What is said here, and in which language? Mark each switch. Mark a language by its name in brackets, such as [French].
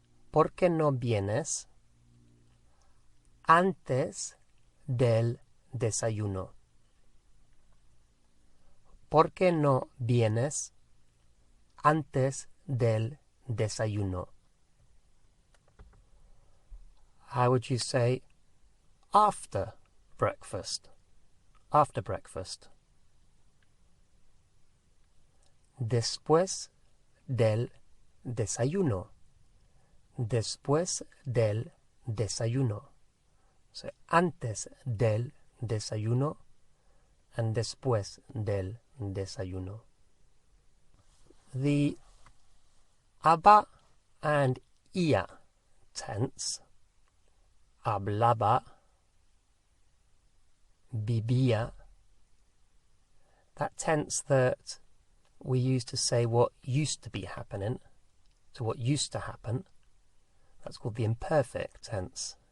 [Spanish] ¿Por qué no vienes antes del desayuno? ¿Por qué no vienes antes del desayuno? [English] How would you say after breakfast? After breakfast. [Spanish] Después del desayuno. Después del desayuno. [English] So antes del desayuno and después del desayuno. The aba and ia tense, hablaba, vivía, that tense that we use to say what used to be happening, to what used to happen, that's called the imperfect tense.